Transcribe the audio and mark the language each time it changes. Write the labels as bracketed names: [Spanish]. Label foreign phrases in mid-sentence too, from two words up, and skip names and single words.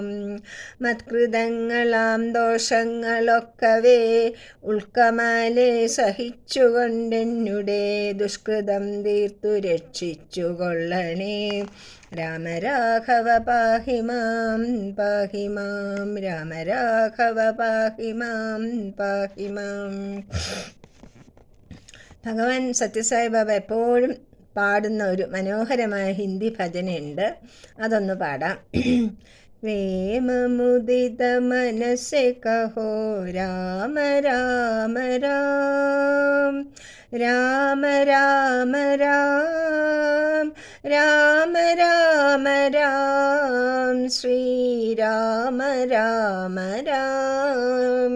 [Malayalam] മത്കൃതങ്ങളാം ദോഷങ്ങളൊക്കവേ ഉൾക്കമലെ സഹിച്ചുകൊണ്ടെന്നുടെ ദുഷ്കൃതം തീർത്തു രക്ഷിച്ചുകൊള്ളണേ രാമരാഘവ [Sanskrit] പാഹി മാം പാഹി മാം. രാമരാഘവ പാഹി മാം പാഹി മാം. [Malayalam] ഭഗവാൻ സത്യസായി ബാബ എപ്പോഴും പാടുന്ന ഒരു മനോഹരമായ ഹിന്ദി ഭജനയുണ്ട്, അതൊന്ന് പാടാം. [Hindi] प्रेम मुदित मन से कहो राम राम राम, राम राम राम, राम राम राम, श्री राम राम राम।